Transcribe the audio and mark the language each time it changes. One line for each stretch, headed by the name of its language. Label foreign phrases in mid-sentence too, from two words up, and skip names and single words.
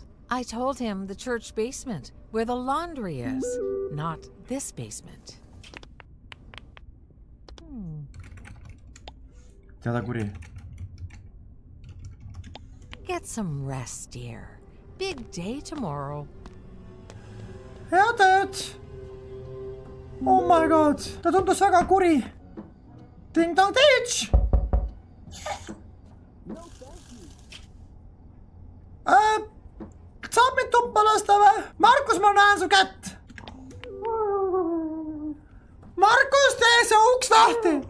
English: I told him the church basement, where the laundry is, not this basement.
Estonian: Teada kuri.
English: Get some rest, dear. Big day tomorrow.
Estonian: Hea tööd.
English: Oh my god,
Estonian: ta tundus väga kuri.
English: Ding dong ditch.
Estonian: Saab mind tuppa lasta või? Markus, ma näen su kätt. Markus, tee see uks lahti.